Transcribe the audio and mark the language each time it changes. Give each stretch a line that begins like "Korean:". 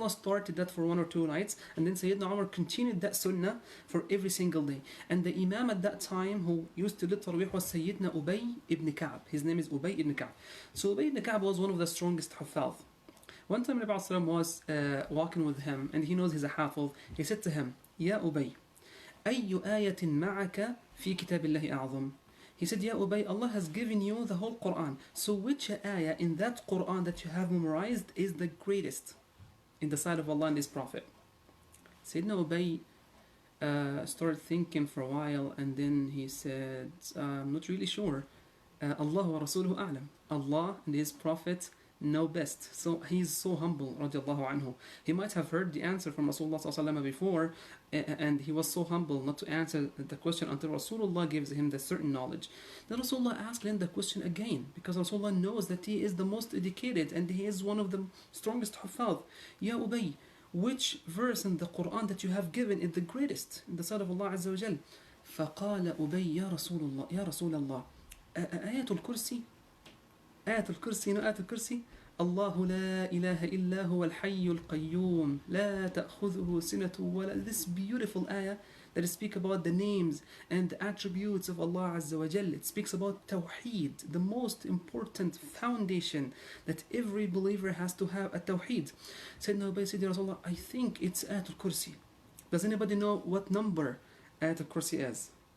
English: Rasulullah started that for 1 or 2 nights, and then Sayyidina Umar continued that sunnah for every single day. And the Imam at that time who used to lead Taraweeh was Sayyidina Ubay ibn Ka'b. His name is Ubay ibn Ka'b. So Ubay ibn Ka'b was one of the strongest Huffaz. One time Nabi sallallahu was walking with him, and he knows he's a Hafiz. He said to him, Ya Ubay,
Arabic: أي آية معك في كتاب الله أعظم.
English: He said, Ya Ubay, Allah has given you the whole Quran. So which ayah in that Quran that you have memorized is the greatest in the sight of Allah and His Prophet? Sayyidina Ubay started thinking for a while, and then he said, I'm not really sure. Allah wa Rasuluhu a'lam. Allah and His Prophet know best. So he's so humble, radiallahu anhu. He might have heard the answer from Rasulullah sallallahu alaihi wasallam before, and he was so humble not to answer the question until Rasulullah gives him the certain knowledge. Then Rasulullah asked him the question again, because Rasulullah knows that he is the most educated and he is one of the strongest huffaz. Ya Ubay, which verse in the Quran that you have given is the greatest in the sight of Allah Azza wa Jal?
Arabic: فقال أبي يا رسول الله يا رسول الله آية الكرسي آية الكرسي آية الكرسي الله لا إله إلا هو الحي القيوم لا تأخذه سنة ولا.
English: This beautiful ayah that speaks about the names and the attributes of Allah Azza wa Jal. It speaks about Tawheed, the most important foundation that every believer has to have, a Tawheed. Sayyidina Ubay said, Ya Rasulullah, I think it's Ayatul Kursi. Does anybody know what number Ayatul Kursi is?